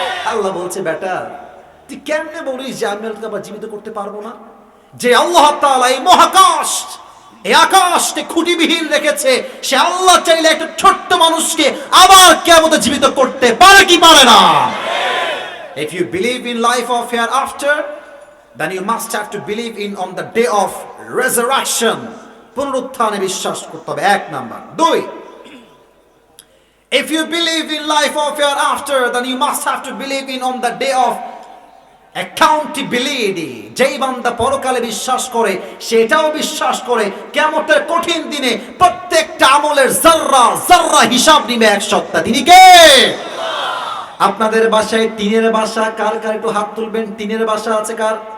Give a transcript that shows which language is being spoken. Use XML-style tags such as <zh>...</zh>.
<bn>আল্লাহ বলছে বেটা তুই কেমনে বলিস যে আমি তোকে আবার জীবিত করতে পারবো না? যে আল্লাহ তাআলা এই মহাকাশ, এই আকাশকে খুঁটিবিহীন রেখেছে, সে আল্লাহ চাইলে একটা ছোট্ট মানুষকে আবার কিয়ামতে জীবিত করতে পারে কি পারে না?</bn> <en>If you believe in life of hereafter, then you must have to believe in on the day of resurrection.</en> <bn>পুনরুত্থানে বিশ্বাস করতে হবে, এক নাম্বার। দুই,</bn> <en>if you believe in life of hereafter, then you must have to believe in on the day of accountability.</en> <bn>যেই বান্দা পরকালে বিশ্বাস করে সেটাও বিশ্বাস করে কিয়ামতের কঠিন দিনে প্রত্যেকটা আমলের যাররা যাররা হিসাব নিবে এক সত্তা। তিনি কে? আপনাদের বাসায় টিনের বাসা কার কার একটু হাত তুলবেন। টিনের বাসা আছে কার?</bn>